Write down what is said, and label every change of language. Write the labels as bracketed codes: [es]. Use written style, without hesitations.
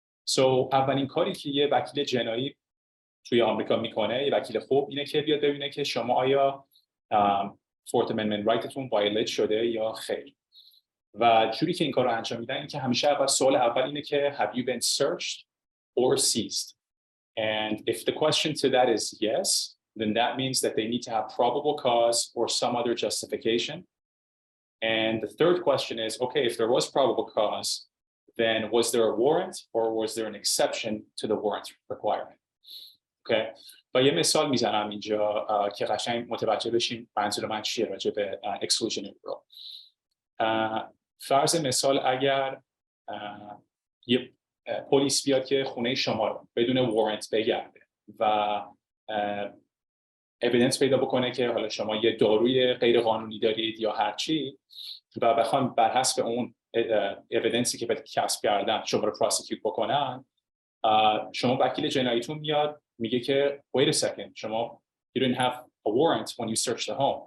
[fa] So اولین کاری که یه وکیل جنایی توی آمریکا میکنه، یه وکیل خوب، اینه که بیاد ببینه که شما آیا Fourth Amendment رایتتون وایلیت شده یا خیر. و جوری که این کار رو انجام میدن این که همیشه سوال اول اینه که [en] have you been searched or seized? And if the question to that is yes, then that means that they need to have probable cause or some other justification. And the third question is, okay, if there was probable cause, then was there a warrant or was there an exception to the warrant requirement? Okay. [fa] و یه مثال میزنم اینجا که قشنگ متوجه بشین منظور من چیه راجع به exclusionary rule. فرض مثال اگر یه پلیس بیاد که خونه شما رو بدون وارنت بگرده و اویدنس پیدا بکنه که حالا شما یه داروی غیر قانونی دارید یا هر چی و بخوام بر حسب اون اویدنسی که کسب کردن شما رو پروسیکیوت بکنن، شما وکیل جناییتون میاد میگه که [en] wait a second [fa] شما [en] you didn't have a warrant when you searched the home.